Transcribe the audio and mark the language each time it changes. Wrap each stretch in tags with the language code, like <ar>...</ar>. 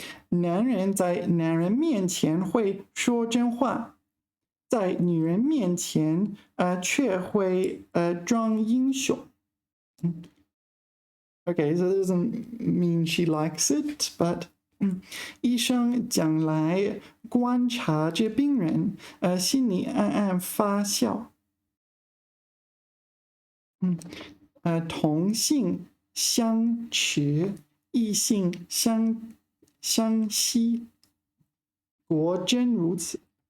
<zh>男人在男人面前会说真话，在女人面前却会装英雄。</zh> <en>Okay, so that doesn't mean she likes it, but</en> <zh>医生将来观察着病人，心里暗暗发笑。同性相持，异性相吸，果真如此。</zh>